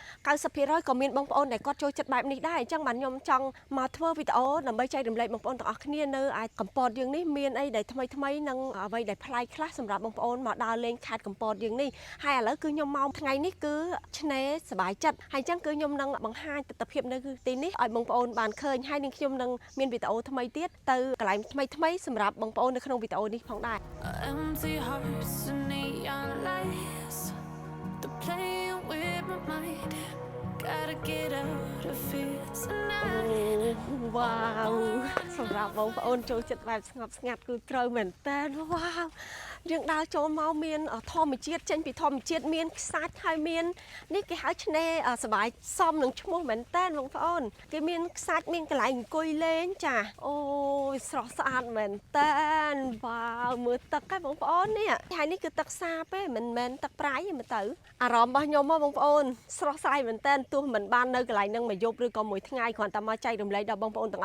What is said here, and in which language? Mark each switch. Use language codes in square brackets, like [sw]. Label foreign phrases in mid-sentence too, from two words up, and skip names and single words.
[km] 90% ក៏មានបងប្អូនដែលគាត់ចូលចិត្តបែបនេះដែរអញ្ចឹងបាទខ្ញុំចង់មកធ្វើវីដេអូដើម្បីចែករំលែកបងប្អូនទាំងអស់គ្នានៅឯកំពតយើងនេះមានអីដែលថ្មីនិងអ្វីដែលប្លែកខ្លះសម្រាប់បងប្អូនមកដើរលេងខេត្តកំពតយើងនេះហើយឥឡូវគឺខ្ញុំមកថ្ងៃនេះគឺឆ្នេរសបាយចិត្តហើយអញ្ចឹងគឺខ្ញុំនឹងបង្ហាញទស្សនវិជ្ជានៅទីនេះឲ្យបងប្អូនបានឃើញហើយនឹងខ្ញុំនឹងមានវីដេអូថ្មីទៀតទៅកន្លែងថ្មីសម្រាប់បងប្អូននៅក្នុងវីដេអូនេះផងដែរ [en] Empty hearts and neon lights. They're playing with my mind. Gotta get out of here tonight. [km] វ៉ាវសម្រាប់បងប្អូនចូលចិត្តបែបស្ងប់ស្ងាត់គឺត្រូវមែនតើវ៉ាវយើងដើរចូលមកមានធម្មជាតិចេញពីធម្ម ជាតិមានខ្សាច់ហើយមាននេះគេហៅឆ្នេរសបាយសមនឹងឈ្មោះមែនតើបងប្អូនគេមានខ្សាច់មានកន្លែងអង្គុយលេងចាអូយស្រស់ស្អាតមែនតើវ៉ាវមើលទឹកហ្នឹងបងប្អូននេះហើយនេះគឺទឹកសាបទេមិនមែនទឹកប្រៃទេមើលទៅអារម្មណ៍របស់ខ្ញុំមកបងប្អូនស្រស់ស្រាយមែនតើទោះមិនបាននៅកន្លែងហ្នឹងមួយយប់ឬក៏មួយថ្ងៃគ្រាន់តែមកចែករំលែកដល់បងប្អូនទាំងអ